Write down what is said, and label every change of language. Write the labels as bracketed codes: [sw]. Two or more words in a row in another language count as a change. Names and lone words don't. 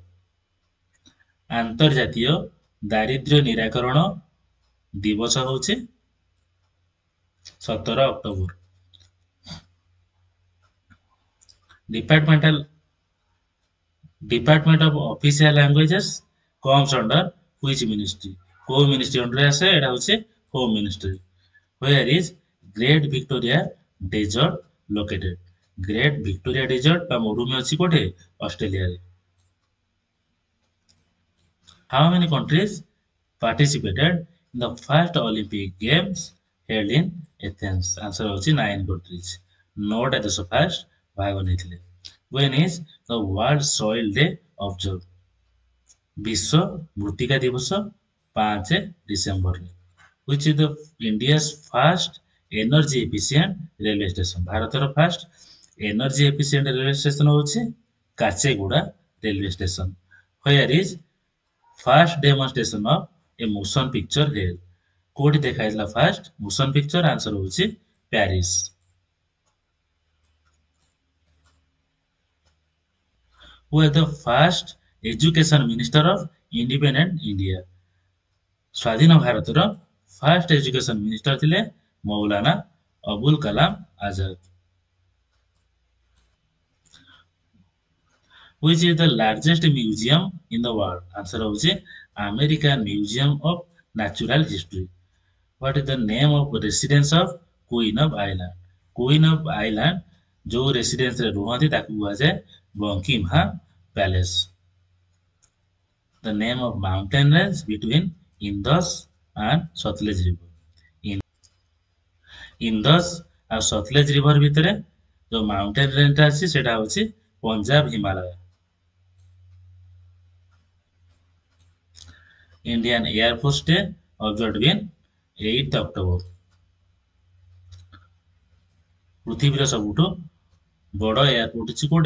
[or] ଆନ୍ତର୍ଜାତୀୟ ଦାରିଦ୍ର୍ୟ ନିରାକରଣ ଦିବସ ହଉଛି 17 ଅକ୍ଟୋବର. [en] Department of Official Languages comes under which ministry? [or] କୋଉ ମିନିଷ୍ଟ୍ରି ଅଣ୍ଡରରେ ଆସେ? ଏଟା ହଉଛି [en] home ministry. Where is Great Victoria Desert located? [or] Great Victoria Desert ବା ମରୁଭୂମି ଅଛି କୋଉଠି? ଅଷ୍ଟ୍ରେଲିଆରେ. [en] How many countries participated in the first Olympic Games held in Athens? [or] Answer ହଉଛି 9 countries. 9ଟା ଦେଶ ଫାଷ୍ଟ ଭାଗ ନେଇଥିଲେ. [en] When is the World Soil Day observed? [or] ବିଶ୍ୱ ମୃତ୍ତିକା ଦିବସ 5 ଡିସେମ୍ବରରେ. [en] Which is the India's first energy efficient railway station? [or] ଭାରତର [en] first energy efficient railway station [or] ହଉଛି କାଚେଗୁଡା [en] railway station. Where is first demonstration of a motion picture held? [or] କୋଉଠି ଦେଖା ହେଇଥିଲା [en] first motion picture? [or] ଆନ୍ସର ହଉଛି ପ୍ୟାରିସ. [en] Who was the first education minister of independent India? [or] ସ୍ୱାଧୀନ ଭାରତର [en] first education minister [or] ଥିଲେ ମୌଲାନା ଅବୁଲ କାଲାମ ଆଜାଦ. [en] Which is the largest museum in the world? [or] Answer ହଉଛି American Museum of Natural History. [en] What is the name of residence of Queen of Ireland? Queen of Ireland [or] ଯୋଉ ରେସିଡେନ୍ସରେ ରୁହନ୍ତି ତାକୁ କୁହାଯାଏ ବଙ୍କିମହାମ ପ୍ୟାଲେସ. [en] The name of mountain range between Indus and Satluj river. [or] Indus ଆଉ ସତଲେଜ ରିଭର ଭିତରେ ଯୋଉ [en] mountain range [or] ଅଛି ସେଟା ହଉଛି ପଞ୍ଜାବ ହିମାଳୟ. [en] Indian Air Force Day observed in 8 October. [or] ପୃଥିବୀର ସବୁଠୁ ବଡ଼ ଏୟାରପୋର୍ଟ ଅଛି କୋଉଟା?